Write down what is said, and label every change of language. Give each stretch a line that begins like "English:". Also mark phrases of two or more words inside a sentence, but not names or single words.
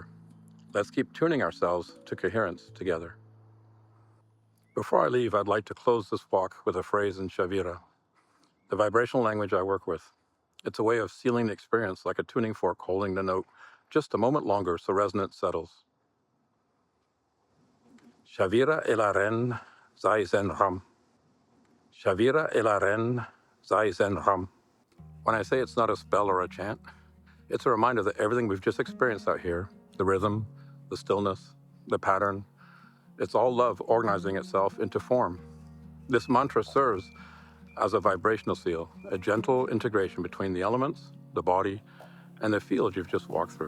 English: Let's keep tuning ourselves to coherence together. Before I leave, I'd like to close this walk with a phrase in Shavira, the vibrational language I work with. It's a way of sealing the experience like a tuning fork holding the note just a moment longer so resonance settles. Shavira elaren zai zen ram. Shavira elaren zai zen ram. When I say it's not a spell or a chant, it's a reminder that everything we've just experienced out here, the rhythm, the stillness, the pattern, it's all love organizing itself into form. This mantra serves as a vibrational seal, a gentle integration between the elements, the body, and the field you've just walked through.